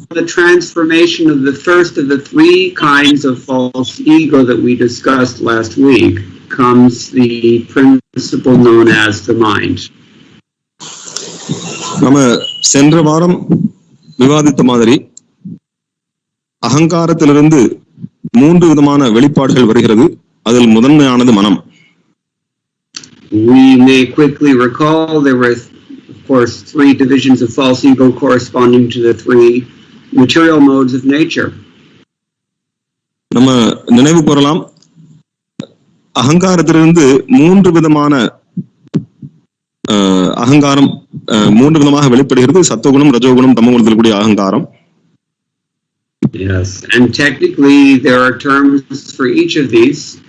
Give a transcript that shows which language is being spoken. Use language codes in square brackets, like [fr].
[en] the transformation of the first of the three kinds of false ego that we discussed last week comes the principle known as the mind. [ta] நம்ம சென்ற வாரம் விவாதித்த மாதிரி அகங்காரத்திலிருந்து 3 விதமான வெளிப்பாடுகள் வருகிறது. அதில் முதன்மையானது மனம். [en] We may quickly recall there were, of course, 3 divisions of false ego corresponding to the 3 material modes of nature. [ta] நம்ம நினைவு கூறலாம், அகங்காரத்திலிருந்து 3 விதமான அகங்காரம் 3 விதமாக வெளிப்படுகிறது. சத்துவகுணம், ரஜோகுணம், தமோகுணத்தில் கூடிய அகங்காரம். [en] Yes, and technically there are terms for each of these.